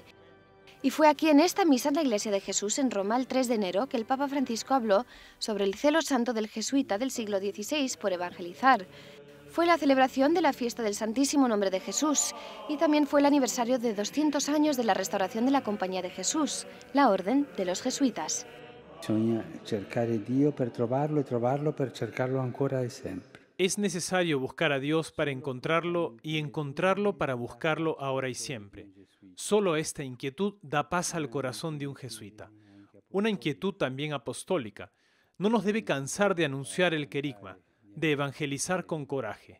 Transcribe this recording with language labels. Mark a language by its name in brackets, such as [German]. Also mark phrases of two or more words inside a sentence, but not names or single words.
[Spanish] Y fue aquí en esta misa en la Iglesia de Jesús en Roma el 3 de enero que el Papa Francisco habló sobre el celo santo del jesuita del siglo XVI por evangelizar. Fue la celebración de la fiesta del Santísimo Nombre de Jesús y también fue el aniversario de 200 años de la restauración de la Compañía de Jesús, la Orden de los Jesuitas. [Italian] Bisogna cercare Dio per trovarlo e trovarlo per cercarlo ancora e sempre. [Spanish] Es necesario buscar a Dios para encontrarlo y encontrarlo para buscarlo ahora y siempre. Solo esta inquietud da paz al corazón de un jesuita. Una inquietud también apostólica. No nos debe cansar de anunciar el querigma, de evangelizar con coraje.